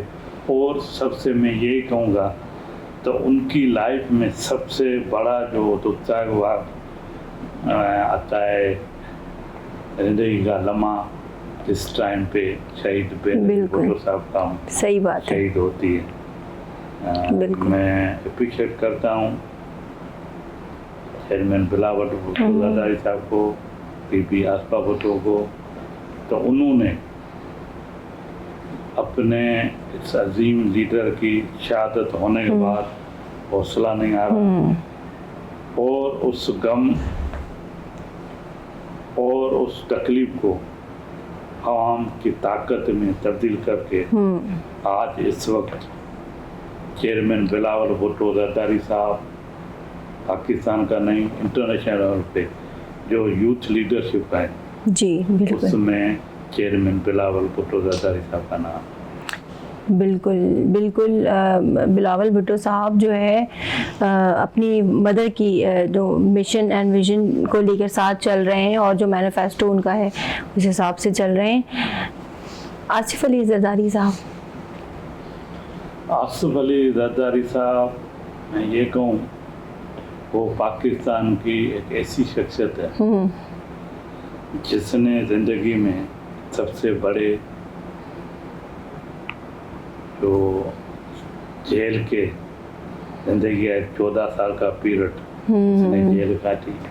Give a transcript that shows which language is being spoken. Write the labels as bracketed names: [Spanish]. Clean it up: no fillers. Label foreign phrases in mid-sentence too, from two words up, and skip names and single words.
[Urdu] اور سب سے میں یہی کہوں گا، تو ان کی لائف میں سب سے بڑا جو دکھ دائک ہوا آتا ہے زندگی کا لمحہ، اس ٹائم پہ شہید بینظیر بھٹو صاحب کا صحیح بات شہید ہوتی ہے۔ میں اپریشیئیٹ کرتا ہوں چیئرمین بلاول بھٹو زرداری صاحب کو، پی پی آصفہ بھٹو کو. تو انہوں نے اپنے اس عظیم لیڈر کی شہادت ہونے کے بعد حوصلہ نہیں آ رہا اور اس غم اور اس تکلیف کو عوام کی طاقت میں تبدیل کر کے آج اس وقت چیئرمین بلاول بھٹو زرداری صاحب پاکستان کا نہیں, [English] international level [Urdu] پہ جو [English] youth leadership [Urdu] ہے جی، بالکل، اس میں چیئرمین بلاول بھٹو زرداری صاحب کا نام. بالکل بالکل. بلاول بھٹو صاحب جو ہے اپنی مدر کی جو [English] mission and vision [Urdu] کو لے کر ساتھ چل رہے ہیں اور جو مینیفیسٹو ان کا ہے اس حساب سے چل رہے ہیں. آصف علی زرداری صاحب. آصف علی زرداری صاحب، میں یہ کہوں، وہ پاکستان کی ایک ایسی شخصیت ہے جس نے زندگی میں سب سے بڑے جو جیل کے زندگی ہے 14 سال کا پیریڈ اس نے جیل کاٹی.